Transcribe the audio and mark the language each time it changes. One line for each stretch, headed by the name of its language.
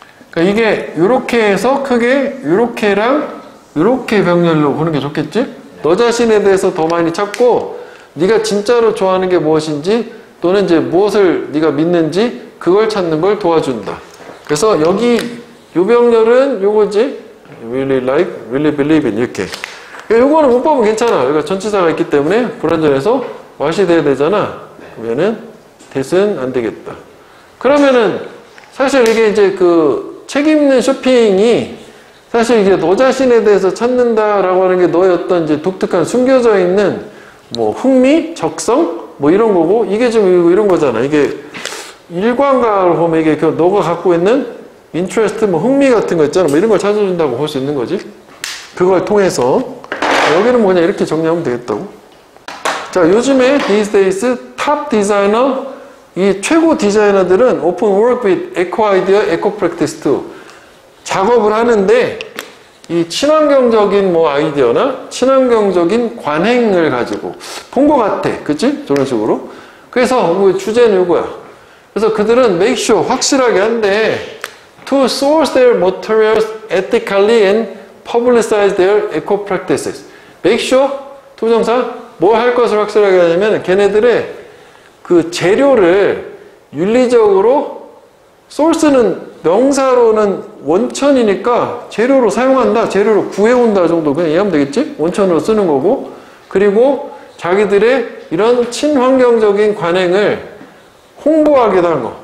Korean: 그러니까 이게 요렇게 해서 크게 요렇게랑 요렇게 병렬로 보는 게 좋겠지? 너 자신에 대해서 더 많이 찾고, 네가 진짜로 좋아하는 게 무엇인지, 또는 이제 무엇을 네가 믿는지 그걸 찾는 걸 도와준다. 그래서 여기 요 병렬은 요거지.
English: really like, really believe in
Korean: 이렇게. 요거는 문법은 괜찮아. 여기가 전치사가 있기 때문에 불완전해서 what이 돼야 되잖아. 그러면은 that은 안 되겠다. 그러면은 사실 이게 이제 책임있는 쇼핑이 사실 이게 너 자신에 대해서 찾는다라고 하는 게 너의 어떤 이제 독특한 숨겨져 있는 뭐 흥미, 적성 뭐 이런 거고, 이게 지금 이런 거잖아. 이게 일관가를 보면 이게 너가 갖고 있는 인트레스트, 뭐 흥미 같은 거 있잖아. 뭐 이런 걸 찾아준다고 볼 수 있는 거지. 그걸 통해서 여기는 뭐냐 이렇게 정리하면 되겠다고. 자, 요즘에
English: these days 탑 디자이너,
Korean: 이 최고 디자이너들은
English: often work with eco idea, eco practice too.
Korean: 작업을 하는데 이 친환경적인 뭐 아이디어나 친환경적인 관행을 가지고 본 것 같아. 그치? 저런 식으로. 그래서 뭐 주제는 이거야. 그래서 그들은
English: make sure,
Korean: 확실하게 한대.
English: To source their materials ethically and publicize their eco practices. make sure,
Korean: 투정사, 뭐 할 것을 확실하게 하냐면 걔네들의 그 재료를 윤리적으로, source는 명사로는 원천이니까 재료로 사용한다, 재료로 구해온다 정도 그냥 이해하면 되겠지? 원천으로 쓰는 거고, 그리고 자기들의 이런 친환경적인 관행을 홍보하기도 하는 거.